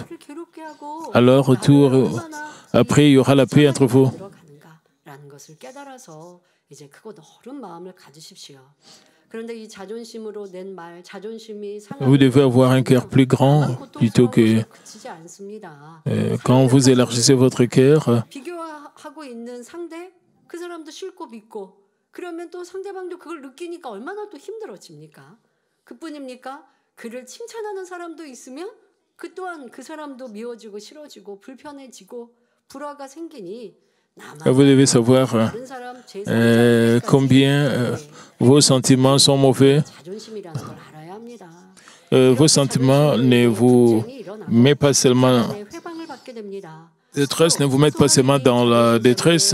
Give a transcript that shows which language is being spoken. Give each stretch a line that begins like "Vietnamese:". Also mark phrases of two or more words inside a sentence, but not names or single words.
French: Alors, retour, après, il y aura la paix entre vous. Vous devez avoir un cœur plus grand plutôt que quand vous élargissez votre cœur.
Korean: 그를 칭찬하는 사람도 있으면 그 또한 그 사람도 미워지고 싫어지고 불편해지고 불화가 생기니
French: Vous devez savoir combien vos sentiments sont mauvais. Vos sentiments ne vous mettent pas seulement détresse, ne vous mettent pas seulement dans la détresse.